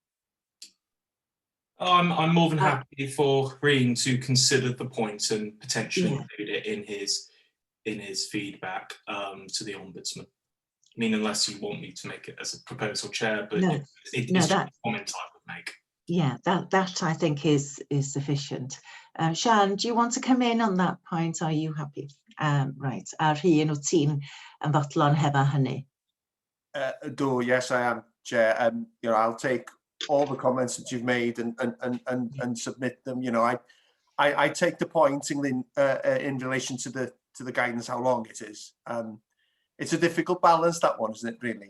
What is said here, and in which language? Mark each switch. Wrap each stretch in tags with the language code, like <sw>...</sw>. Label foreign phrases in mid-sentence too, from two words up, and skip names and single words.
<en>I'm more than happy for Green to consider the point and potentially include it in his feedback to the Ombudsman. I mean, unless you want me to make it as a proposal, Chair, but it's just a comment I would make. Yeah, that I think is sufficient. Sian, do you want to come in on that point? Are you happy? Right,</en> <cy>a Rhyn, wyt ti'n ymfodlon hefo hynny?</cy> <en>Yes, I am, Chair. You know, I'll take all the comments that you've made and submit them. You know, I take the point in relation to the guidance, how long it is. It's a difficult balance, that one, isn't it, really?</en>